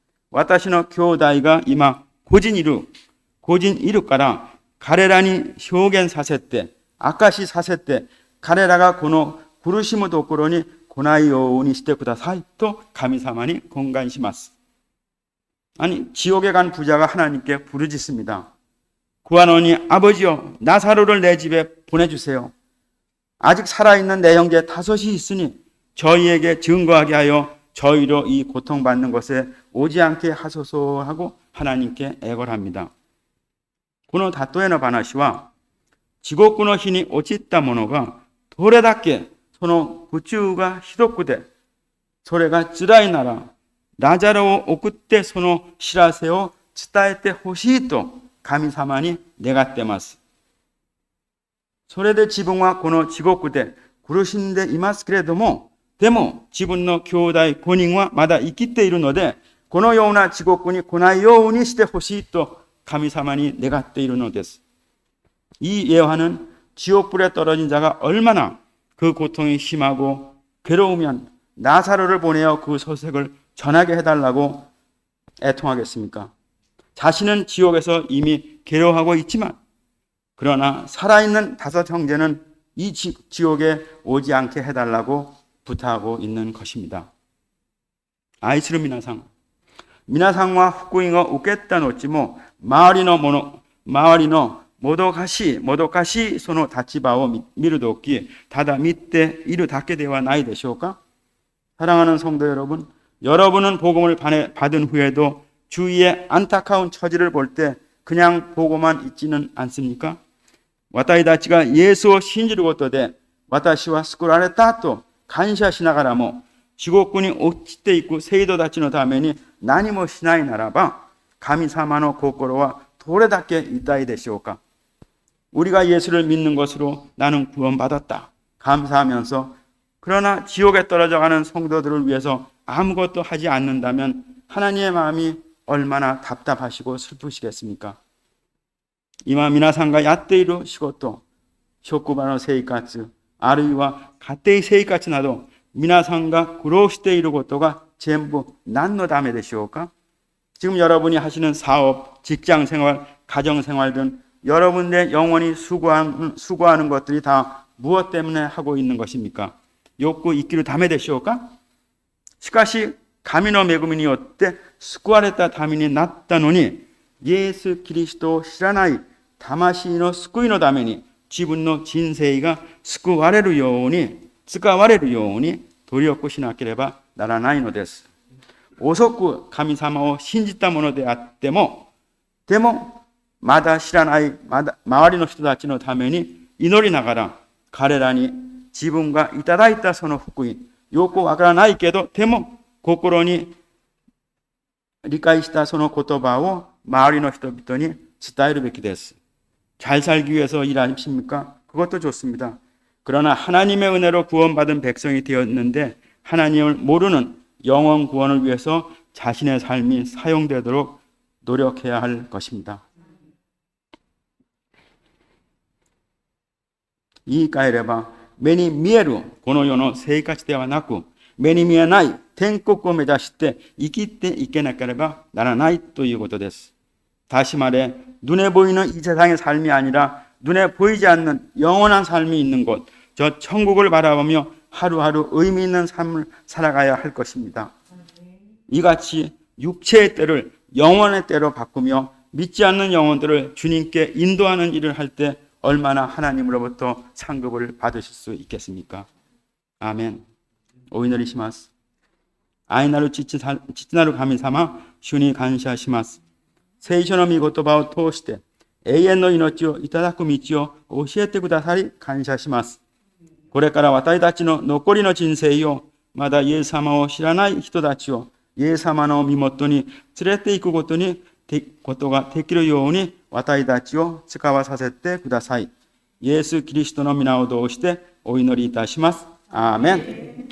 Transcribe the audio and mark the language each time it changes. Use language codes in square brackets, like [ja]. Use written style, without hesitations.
[ja] 私の兄弟が今、個人いるから、彼らに証言させて、証しさせて、彼らがこの苦しむところに来ないようにしてくださいと神様に懇願します。 [ko] 아니, 지옥에 간 부자가 하나님께 부르짖습니다. 구하노니 아버지여, 나사로를 내 집에 보내주세요. 아직 살아있는 내 형제 5이 있으니 저희에게 증거하게 하여 저희로 이 고통받는 것에 오지 않게 하소서 하고 하나님께 애걸합니다. [ja] この例えの話は、地獄の火に落ちた者がどれだけその苦痛がひどくて、それが辛いなら、ラザロを送ってその知らせを伝えてほしいと神様に願っています。それで自分はこの地獄で苦しんでいますけれども、でも自分の兄弟5人はまだ生きているので、このような地獄に来ないようにしてほしいと神様に願っているのです。 [ko] 이 예화는 지옥불에 떨어진 자가 얼마나 그 고통이 심하고 괴로우면 나사로를 보내어 그 소식을 전하게 해달라고 애통하겠습니까? 자신은 지옥에서 이미 괴로워하고 있지만 그러나 살아있는 5 형제는 이 지옥에 오지 않게 해달라고 부탁하고 있는 것입니다. [ja] 愛する皆さん、皆さんは福音を受けた後も周りのもどかしいその立場を見るとき、ただ見ているだけではないでしょうか? [ko] 사랑하는 성도 여러분, 여러분은 복음을 받은 후에도 주위의 안타까운 처지를 볼 때 그냥 보고만 있지는 않습니까? [ja] 私たちがイエスを信じることで、私は救われたと感謝しながらも、地獄に落ちていく生徒たちのために何もしないならば、神様の心はどれだけ痛いでしょうか? [ko] 우리가 예수를 믿는 것으로 나는 구원받았다. 감사하면서 그러나 지옥에 떨어져가는 성도들을 위해서 아무것도 하지 않는다면 하나님의 마음이 얼마나 답답하시고 슬프시겠습니까? [ja] 今皆さんがやっている仕事、職場の生活、あるいは家庭生活など皆さんが苦労していることが全部何のためでしょうか? [ko] 지금 여러분이 하시는 사업, 직장생활, 가정생활 등 여러분의 영원히 수고하는 것들이 다 무엇 때문에 하고 있는 것입니까? 욕구 있기를 [ja] ためでしょうか?しかし神の恵みによって救われたためになったのに、イエス・キリストを知らない魂の救いのために自分の人生が救われるように、使われるように努力しなければならないのです。遅く神様を信じたものであっても、でもまだ知らない周りの人たちのために祈りながら、彼らに自分がいただいたその福音、よくわからないけど、でも心に理解したその言葉を周りの人々に伝えるべきです。 [ko] 잘 살기 위해서 일하십니까? 그것도 좋습니다. 그러나 하나님의 은혜로 구원받은 백성이 되었는데 하나님을 모르는 영원 구원을 위해서 자신의 삶이 사용되도록 노력해야 할 것입니다. [ja] 言い換えれば、目に見えるこの世の生活ではなく、目に見えない天国を目指して生きていけなければならないということです。 [ko] 다시 말해 눈에 보이는 이 세상의 삶이 아니라 눈에 보이지 않는 영원한 삶이 있는 곳, 저 천국을 바라보며 하루하루 의미 있는 삶을 살아가야 할 것입니다. 이같이 육체의 때를 영원의 때로 바꾸며 믿지 않는 영혼들을 주님께 인도하는 일을 할 때 얼마나 하나님으로부터 상급을 받으실 수 있겠습니까? [ja] 아멘. お祈りします。愛なる父なる神様、主に感謝します。聖書の御言葉を通して永遠の命をいただく道を教えてくださり感謝します。これから私たちの残りの人生をまだイエス様を知らない人たちをイエス様の身元に連れて行くことができるように私たちを使わさせてください。イエス・キリストの皆を通してお祈りいたします。アーメン。